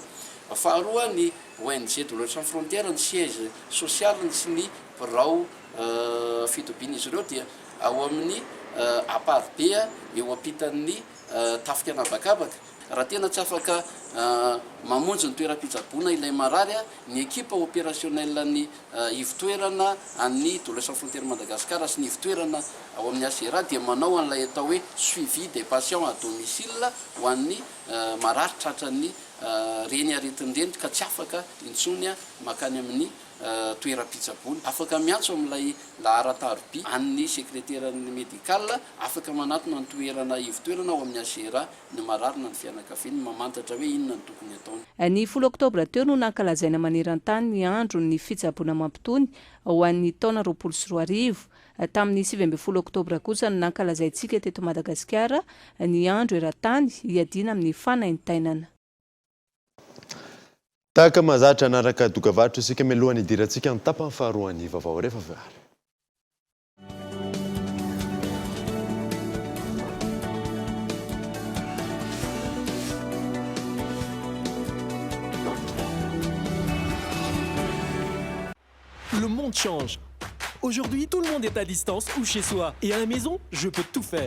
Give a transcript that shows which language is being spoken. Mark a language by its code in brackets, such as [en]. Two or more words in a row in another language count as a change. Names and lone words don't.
[mg] Faharoa ny ONG Douleurs Sans Frontières ny siège social sy ny birao fitobian'izy ireo dia ao amin'ny apart B eo ampitan'ny tafika anabakabaka. Raha tena tsy afaka mamonjy ny toeram-pitsaboana ilay marary ny [fr] ekipa opérationnelle [mg] ny ivitoerana amin'ny Douleurs Sans Frontières Madagascar sy ny ivitoerana ao amin'ny HCR dia manao an'ilay atao hoe [fr] suivi des patients à domicile [mg] ho an'ny marary tratran'ny reny aretin'ireny ka tsy afaka intsony makany amin'ny toeram-pitsaboana. Afaka miantso amin'ilay laharataroby an'ny sekreteran'ny médical, afaka manatona ny toerana ivitoerana ao amin'ny HCR ny marary na ny fianakaviany mamantatra hoe inona ny tokony ataony. Ny 10 oktobra teo no nankalazaina maneran-tany ny andro ny fitsaboana mampitony ho an'ny taona 2024. Tamin'ny 17 oktobra kosa no nankalazaintsika teto Madagasikara ny andro eran-tany hiadiana amin'ny fanaintainana. Tahaka mahazatra anaraka dokavatra isika mialohan'ny idirantsika ny tapany faharoa ny vaovao rehefa avy ary. [fr] Le monde change. Aujourd'hui, tout le monde est à distance ou chez soi. Et à la maison, je peux tout faire.